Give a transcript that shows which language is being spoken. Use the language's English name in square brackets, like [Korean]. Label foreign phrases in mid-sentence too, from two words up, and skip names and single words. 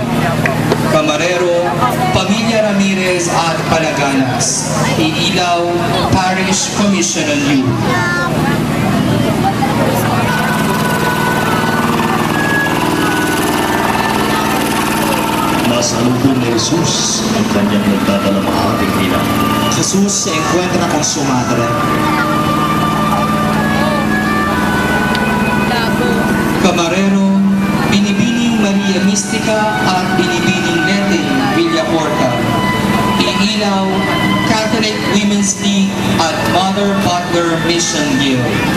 [Filipino] Camarero, Pamilya Ramirez at Palaganas, Iilaw, Parish Commission on Youth. Nasa lubong ni Jesus ang kanyang nagdadalamhating ina. [Spanish] Jesús se encuentra con su madre. [Filipino] Camarero, Binibining Maria Mistica at Binibining Lete Villaporta. Iilaw, Catholic Women's League at Mother Butler Mission Guild.